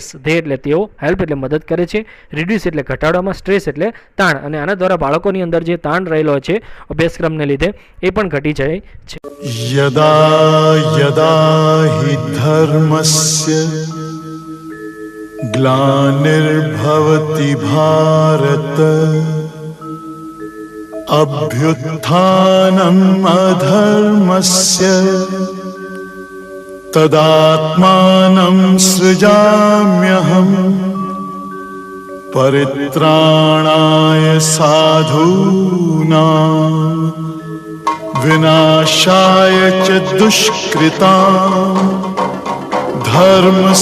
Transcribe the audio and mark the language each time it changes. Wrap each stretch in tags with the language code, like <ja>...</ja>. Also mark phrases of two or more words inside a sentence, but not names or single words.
<gu>દે એટલે તેઓ, હેલ્પ એટલે મદદ કરે છે, રિડ્યુસ એટલે ઘટાડવામાં, સ્ટ્રેસ એટલે તાણ, અને આના દ્વારા બાળકોની અંદર જે તાણ રહેલો છે અભ્યાસક્રમને લીધે એ પણ ઘટી જાય છે.</gu> <sa>यदा यदा हि धर्मस्य ग्लानिर्भवति भारत अभ्युत्थानम् अधर्मस्य तदात्मानं सृजाम्यहम् परित्राणाय साधूनां विनाशाय च दुष्कृतां धर्म</sa>